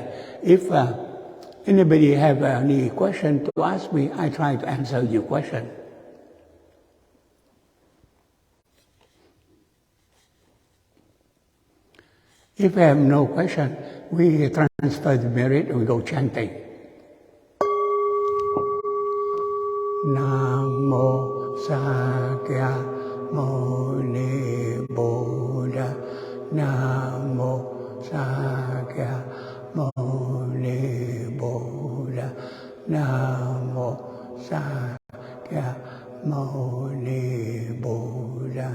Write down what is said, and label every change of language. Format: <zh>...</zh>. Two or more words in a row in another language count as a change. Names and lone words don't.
<en>If anybody have any question to ask me, I try to answer your question. If you have no question, we transfer the merit and we go chanting.</en> <pi>Namo Sakya Muni Buddha. Namo Sakya Muni Buddha. Namo Sakya Muni Buddha.</pi>